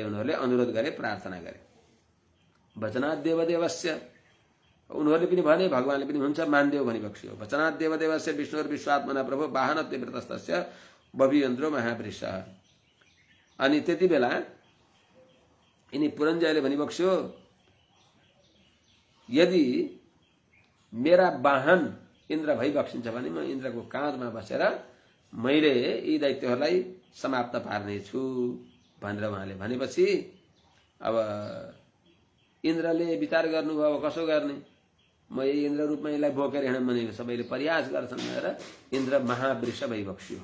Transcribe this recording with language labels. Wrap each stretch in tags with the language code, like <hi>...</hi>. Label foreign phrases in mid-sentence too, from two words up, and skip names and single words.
<ne>उनीहरूले अनुरोध गरे प्रार्थना गरे।</ne> <sa>वचनात् देवदेवस्य</sa> <ne>उनीहरूले पनि भने भगवानले पनि हुन्छ मानदेव भनी बक्सियो।</ne> <sa>वचनात् देवदेवस्य विष्णुर्विश्वात्मनः प्रभो वाहनत्वे वृतस्तस्य बभुवेन्द्रो महावृषः।</sa> <ne>अनि त्यति बेला यिनी पुरञ्जयले भनी बक्स्यो यदि मेरा वाहन इन्द्र भई बक्सिन्छ भने म इन्द्रको काँधमा बसेर मैले यी दैत्यहरूलाई समाप्त पार्नेछु भनेर उहाँले भनेपछि अब इन्द्रले विचार गर्नुभयो कसो गर्ने, म यही इन्द्र रूपमा यसलाई बोकेर हिँड्न भने सबैले प्रयास गर्छन् भनेर इन्द्र महावृष भई बक्स्यो।</ne>